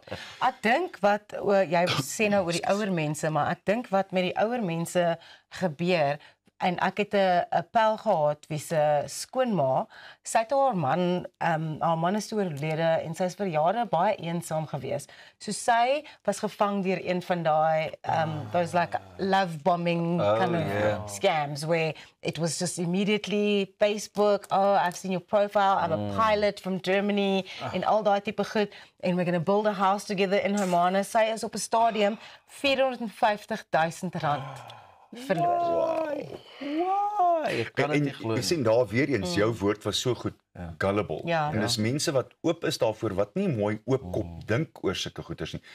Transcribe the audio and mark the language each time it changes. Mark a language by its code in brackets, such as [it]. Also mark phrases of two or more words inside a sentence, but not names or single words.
[af] Ek dink wat jy sê nou oor die ouer mense, maar ek dink wat met die ouer mense gebeur. En ek het 'n pel gehad wie se skoonma, sy het haar man is oorlede en sy is vir jare baie eensaam gewees. So sy was gevang deur een van daai [en] those like love bombing kind of scams where it was just immediately Facebook, oh I've seen your profile, I'm a pilot from Germany [af] en al daai tipe goed [en] and we're going to build a house together in Hermanus. [af] Sy is op 'n stadium R450,000 verloor. Ek kan dit nie glo. Jy sien daar weer eens, jou woord was so goed, gullible. Ja. En dis mense wat oop is daarvoor, wat nie mooi oopkop dink oor sulke goeters nie.